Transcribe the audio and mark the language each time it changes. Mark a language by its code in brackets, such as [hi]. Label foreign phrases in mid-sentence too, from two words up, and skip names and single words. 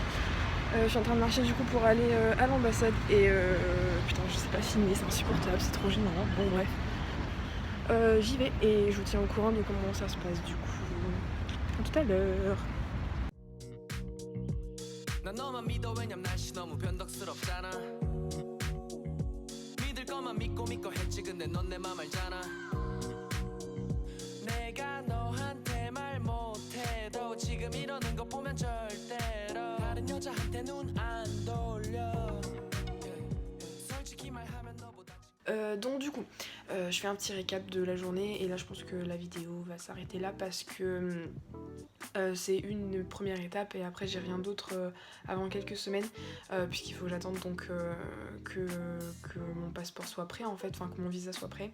[fr] Je suis en train de marcher du coup pour aller à l'ambassade et putain je sais pas filmer, c'est insupportable, c'est trop gênant, bon bref. J'y vais et je vous tiens au courant de comment ça se passe du coup. À tout à l'heure. [ko] 난 너만 믿어 왜냐면 날씨 너무 변덕스럽잖아 너만 믿고 했지 근데 넌 내 맘 알잖아 내가 너한테 말 못해도 지금 이러는 거 보면 절대로 다른 여자한테 눈 안 돌려 솔직히 말하면 너보다 [fr] Donc du coup, je fais un petit récap de la journée et là je pense que la vidéo va s'arrêter là parce que c'est une première étape et après j'ai rien d'autre avant quelques semaines puisqu'il faut que j'attende donc que mon passeport soit prêt en fait, enfin que mon visa soit prêt.